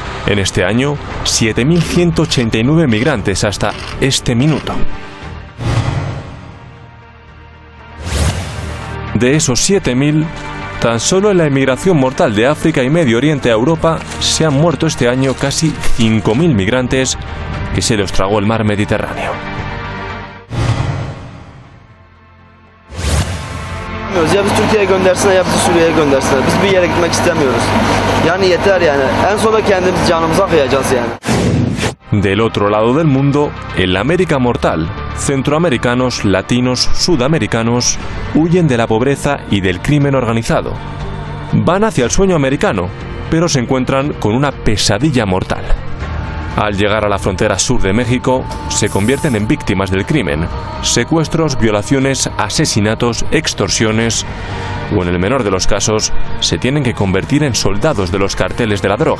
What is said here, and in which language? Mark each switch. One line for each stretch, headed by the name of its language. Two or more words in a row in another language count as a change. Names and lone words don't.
Spanish: En este año 7.189 migrantes hasta este minuto. De esos 7.000, tan solo en la emigración mortal de África y Medio Oriente a Europa se han muerto este año casi 5.000 migrantes que se los tragó el mar Mediterráneo.
Turkish: Ya biz Türkiye'ye göndersinler ya bizi Suriye'ye göndersinler. Biz bir yere gitmek istemiyoruz. Yani yeter yani. En sonunda kendimiz canımıza kıyacağız yani.
Spanish: Del otro lado del mundo, en la América mortal, centroamericanos, latinos, sudamericanos huyen de la pobreza y del crimen organizado. Van hacia el sueño americano, pero se encuentran con una pesadilla mortal. Al llegar a la frontera sur de México, se convierten en víctimas del crimen, secuestros, violaciones, asesinatos, extorsiones, o en el menor de los casos, se tienen que convertir en soldados de los carteles de la droga.